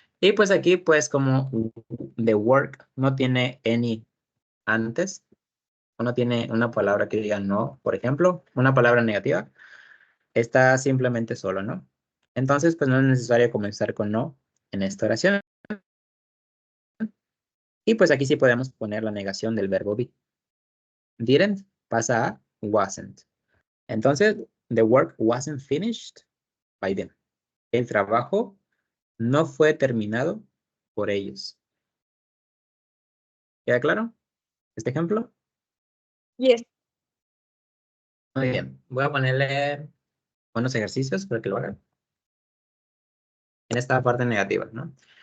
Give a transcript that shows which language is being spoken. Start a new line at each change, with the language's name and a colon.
Spanish: Y pues aquí, pues como
English: the work
Spanish: no tiene any antes, o no tiene una palabra que diga no, por ejemplo, una palabra negativa, está simplemente solo, ¿no? Entonces, pues no es necesario comenzar con no en esta oración. Y pues aquí sí podemos poner la negación del verbo be. Didn't pasa a wasn't. Entonces,
English: the work wasn't finished by them.
Spanish: El trabajo no fue terminado por ellos. ¿Queda claro este ejemplo?
English: Yes.
Spanish: Muy bien. Voy a ponerle unos ejercicios para que lo hagan. En esta parte negativa, ¿no?